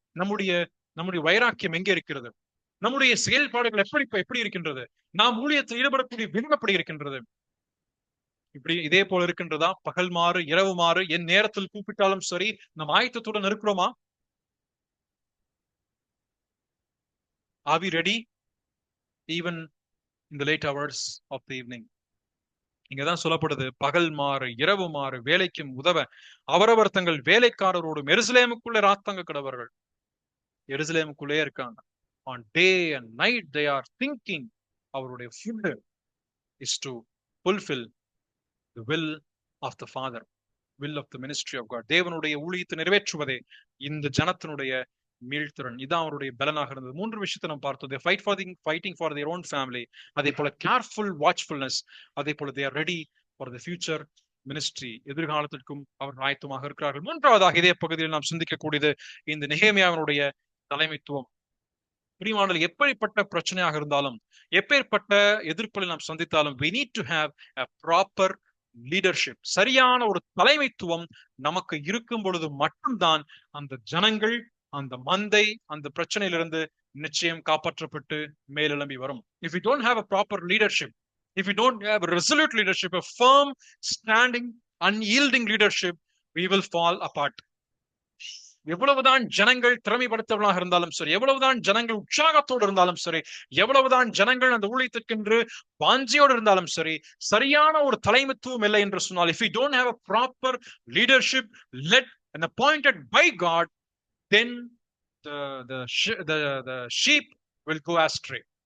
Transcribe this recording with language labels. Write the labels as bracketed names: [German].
[Tamil] நம்முடைய வைராக்கியம் எங்கே இருக்கிறது? நம்முடைய செயல்பாடுகள் எப்படி இருக்கின்றது? நாம் ஊழியத்தில் ஈடுபடக்கூடிய விதம் எப்படி இருக்கின்றது? இப்படி இதே போல இருக்கின்றதா? பகல் மாறு இரவு மாறு, என் நேரத்தில் கூப்பிட்டாலும் சரி, நம் ஆயத்தத்துடன் இருக்கிறோமா? [English] Are we ready even in the late hours of the evening? [Tamil] இங்கதான் சொல்லப்படுது, பகல் மாறு இரவு மாறு வேலைக்கும் உதவ அவரவர் தங்கள் வேலைக்காரரோடும் எருசலேமுக்குள்ளே ராத்தங்க கிடவர்கள். எருசலேமுக்குள்ளே இருக்காங்க. [English] On day and night they are thinking [Tamil] அவருடைய [English] food is to fulfill the will of the Father, will of the ministry of God. [Tamil] தேவனுடைய ஊழியத்தை நிறைவேற்றுவதே இந்த ஜனத்தினுடைய மீள்திறன். இதான் அவருடைய பலனாக இருந்தது. 3 விஷயத்தை நாம் பார்த்தோம். [English] They fighting for their own family. [Tamil] அதே போல [English] careful watchfulness. [Tamil] அதே போல [English] they are ready for the future ministry. [Tamil] எதிர்காலத்திற்கும் அவர் ஆயத்தமாக இருக்கிறார்கள். மூன்றாவதாக இதே பகுதியில் நாம் சிந்திக்கக்கூடியது இந்த நெகேமியாவினுடைய தலைமைத்துவம். பிரியமானவர்களே, எப்படிப்பட்ட பிரச்சனையாக இருந்தாலும், எப்பேற்பட்ட எதிர்ப்புகளை நாம் சந்தித்தாலும், [English] we need to have a proper leadership. [Tamil] சரியான ஒரு தலைமைத்துவம் நமக்கு இருக்கும் பொழுது மட்டும்தான் அந்த ஜனங்கள், அந்த மந்தை அந்த பிரச்சனையிலிருந்து நிச்சயம் காப்பாற்றப்பட்டு மேலெழும்பி வரும். [English] If we don't have a proper leadership, if we don't have a resolute leadership, a firm, standing, unyielding leadership, we will fall apart. [Tamil] எவ்வளவுதான் ஜனங்கள் திறமைப்படுத்தவர்களாக இருந்தாலும் சரி, எவ்வளவுதான் ஜனங்கள் உற்சாகத்தோடு இருந்தாலும் சரி, எவ்வளவுதான் ஜனங்கள் அந்த ஊழியத்திற்கென்று வாஞ்சியோடு இருந்தாலும் சரி, சரியான ஒரு தலைமைத்துவம் இல்லை என்று சொன்னால், [English] if we don't have a proper leadership led and appointed by God, then the sheep will go astray.